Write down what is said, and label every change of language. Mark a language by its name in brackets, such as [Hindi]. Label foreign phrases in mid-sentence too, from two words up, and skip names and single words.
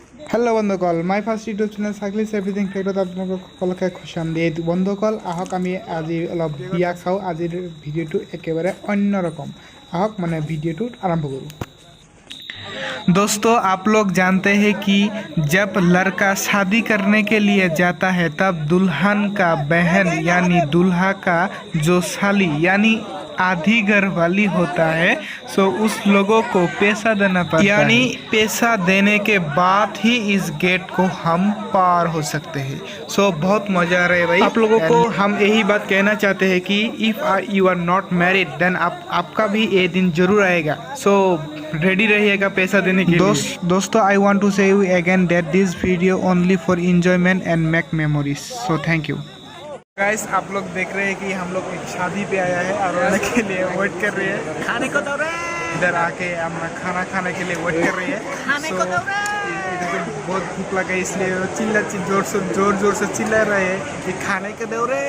[Assamese] হেল্ল' বন্ধুসকল, [English] my first YouTube channel [Assamese] চাইক্লিছ এভৰিথিং ফেক্টত আপোনালোকক সকলোকে খুচামদি। বন্ধুসকল, আহক আমি আজি অলপ বিয়া চাওঁ। আজিৰ ভিডিঅ'টো একেবাৰে অন্যৰকম। আহক মানে ভিডিঅ'টো আৰম্ভ কৰোঁ। [Hindi] दोस्तों, आप लोग जानते हैं कि जब लड़का शादी करने के लिए जाता है तब दुल्हन का बहन यानी दूल्हा का जो साली यानी आधी घर वाली होता है, सो उस लोगों को पैसा देना पड़ता है, यानी पैसा देने के बाद ही इस गेट को हम पार हो सकते हैं। सो बहुत मज़ा आ रहा है भाई। आप लोगों को हम यही बात कहना चाहते हैं कि [English] if you are not married then [Hindi] आपका भी ये दिन जरूर आएगा। सो रेडी रहिएगा पैसा देने के लिए। [English] दोस्तों, I want to say you again that this video only for enjoyment and make memories. so thank you guys. [Hindi] आप लोग देख रहे हैं कि हम लोग एक शादी पे आया है और आने के लिए वेट कर रहे हैं। खाने को दो रे, इधर आके हम खाना खाने के लिए वेट कर रहे हैं। खाने को दो रे। इधर तो बहुत भूख लगा है, इसलिए जोर जोर से चिल्ला रहे हैं कि खाने को दो रे।